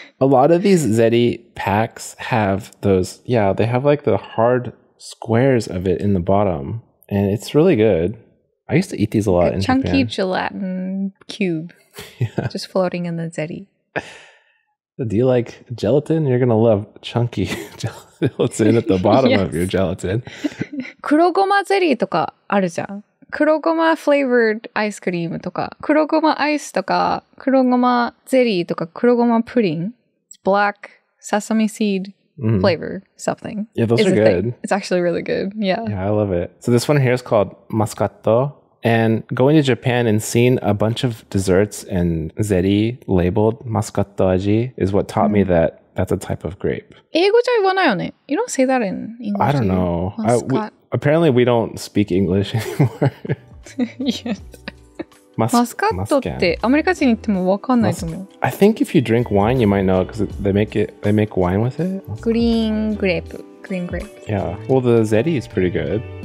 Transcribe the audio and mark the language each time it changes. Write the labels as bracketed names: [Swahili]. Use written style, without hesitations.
[English] A lot of these zeri packs have those, they have like the hard squares of it in the bottom. And it's really good. I used to eat these a lot in Japan. Chunky gelatin cube. Just floating in the zeri. Do you like gelatin? You're going to love chunky gelatin at the bottom of your gelatin. [Japanese] 黒ごまゼリーとかあるじゃん。黒ごま flavored アイスクリームとか、黒ごまアイスとか、黒ごまゼリーとか、黒ごまプディング [English] black sesame seed flavor something. Yeah, those are good. It's actually really good. Yeah. Yeah, I love it. So this one here is called Mascatto. And going to Japan and seeing a bunch of desserts and zeri labeled Mascatto aji is what taught me that that's a type of grape. [Japanese] 英語じゃ言わないよね. [English] You don't say that in English. I don't know. Apparently, we don't speak English anymore. Yeah. [Japanese] マスカットってアメリカ人に言っても分かんないと思う。 [English] I think if you drink wine, you might know because they make wine with it. [Japanese] グリーングレープ。 [English] Yeah. Well, the Zeddy is pretty good.